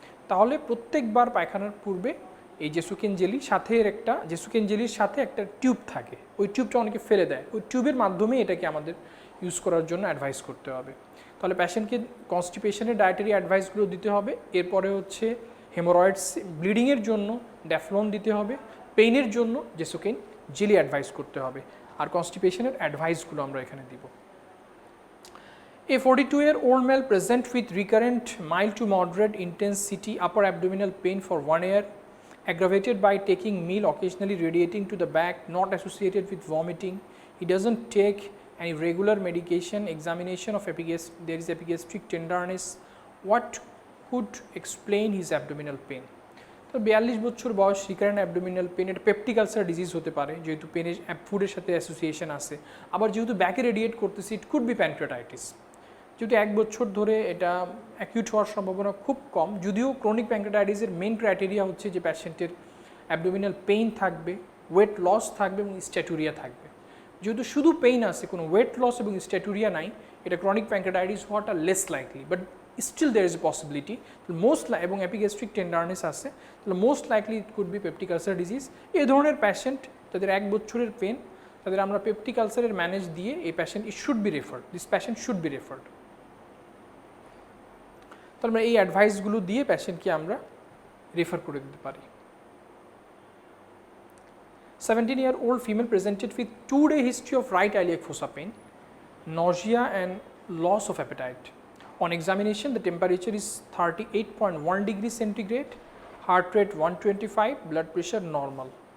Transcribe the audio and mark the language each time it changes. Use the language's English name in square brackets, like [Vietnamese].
[Bangla] তাহলে প্রত্যেকবার পায়খানার পূর্বে এই জেসোকেন জেলি সাথে একটা জেসোকেন জেলির সাথে একটা টিউব থাকে, ওই টিউবটা অনেকে ফেলে দেয়, ওই টিউবের মাধ্যমে এটাকে আমাদের ইউজ করার জন্য অ্যাডভাইস করতে হবে। তাহলে পেশেন্টকে কনস্টিপেশনের ডায়েটারি অ্যাডভাইসগুলো দিতে হবে। এরপরে হচ্ছে হেমোরয়েডস ব্লিডিংয়ের জন্য ড্যাফলন দিতে হবে, পেইনের জন্য জেসোকেন জেলি অ্যাডভাইস করতে হবে, আর কনস্টিপেশনের অ্যাডভাইসগুলো আমরা এখানে দিব। [English] A 42-year-old male present with recurrent mild to moderate intensity upper abdominal pain for 1 year, aggravated by taking meal occasionally radiating to the back, not associated with vomiting. He doesn't take any regular medication. Examination of there is epigastric tenderness. What could explain his abdominal pain? [Bangla] তো 42 বছর বয়স, recurrent abdominal pain, এটা peptic ulcer disease হতে পারে যেহেতু পেনের ফুডের সাথে অ্যাসোসিয়েশন আছে। আবার যেহেতু ব্যাকে রেডিয়েট করতেছে, [English] It could be pancreatitis. [Bangla] যেহেতু 1 বছর ধরে এটা অ্যাকিউট হওয়ার সম্ভাবনা খুব কম, যদিও ক্রনিক প্যানক্রিয়াটাইটিসের মেন ক্রাইটেরিয়া হচ্ছে যে পেশেন্টের অ্যাবডোমিনাল পেইন থাকবে, ওয়েট লস থাকবে এবং স্ট্যাটুরিয়া থাকবে। যেহেতু শুধু পেইন আছে, কোনো ওয়েট লস এবং স্ট্যাটুরিয়া নাই, এটা ক্রনিক প্যানক্রিয়াটাইটিস হওয়াটা less likely, [English] But still there is a possibility. [Bangla] Most এবং অ্যাপিগ্যাস্ট্রিক টেন্ডারনেস আছে, তাহলে [English] Most likely it could be peptic ulcer disease. [Bangla] এই ধরনের পেশেন্ট তাদের 1 বছরের পেন, তাদের আমরা পেপটিক আলসারের ম্যানেজ দিয়ে এই [English] patient should be referred, [Bangla] this patient should be referred. তাহলে আমরা এই অ্যাডভাইসগুলো দিয়ে পেশেন্টকে আমরা রেফার করে দিতে পারি। [English] 17-year-old female presented with 2-day history of right iliac fossa pain, nausea and loss of appetite. On examination, the temperature is 38.1 degrees centigrade, heart rate 125, blood pressure normal.